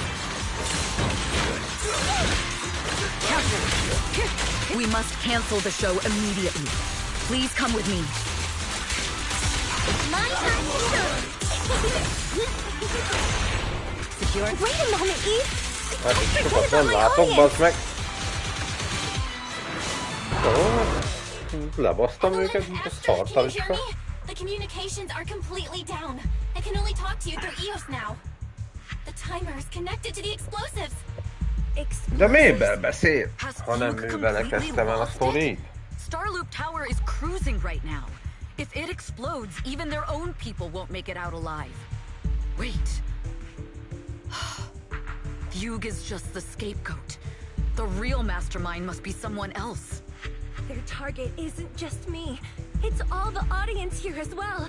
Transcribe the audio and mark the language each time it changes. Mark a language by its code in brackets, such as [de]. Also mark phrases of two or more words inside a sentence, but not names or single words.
[en] We must cancel the show immediately. Please come with me. My time to shine. Secure. Wait a moment, Eve. [hu] Hát itt sokat nem látok, bazd meg. Lebasztam őket, mint a szartalicska. [en] The communications are completely down. I can only talk to you through EOS now. The timer is connected to the explosives. [hu] De miben beszél, ha nem mivel kezdtem el a sztorit? [en] Starloop Tower is cruising right now. If it explodes, even their own people won't make it out alive. Wait. Fugue is just the scapegoat. The real mastermind must be someone else. Their target isn't just me. It's all the audience here as well.